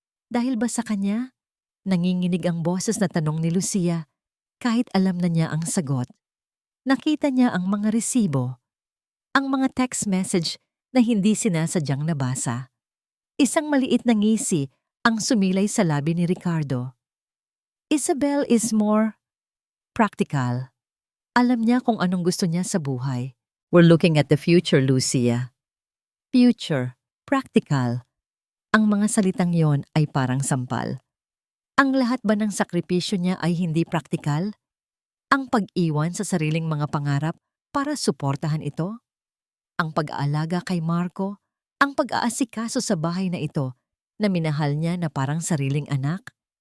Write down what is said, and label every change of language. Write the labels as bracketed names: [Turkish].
[Filipino] Dahil ba sa kanya? Nanginginig ang boses na tanong ni Lucia kahit alam na niya ang sagot. Nakita niya ang mga resibo, ang mga text message na hindi sinasadyang nabasa. Isang maliit na ngisi ang sumilay sa labi ni Ricardo. [English] Isabel is more practical. [Filipino] Alam niya kung anong gusto niya sa buhay. [English] We're looking at the future, Lucia. Future, practical. [Filipino] Ang mga salitang yon ay parang sampal. Ang lahat ba ng sakripisyo niya ay hindi praktikal? Ang pag-iwan sa sariling mga pangarap para suportahan ito? Ang pag-aalaga kay Marco? Ang pag-aasikaso sa bahay na ito na minahal niya na parang sariling anak?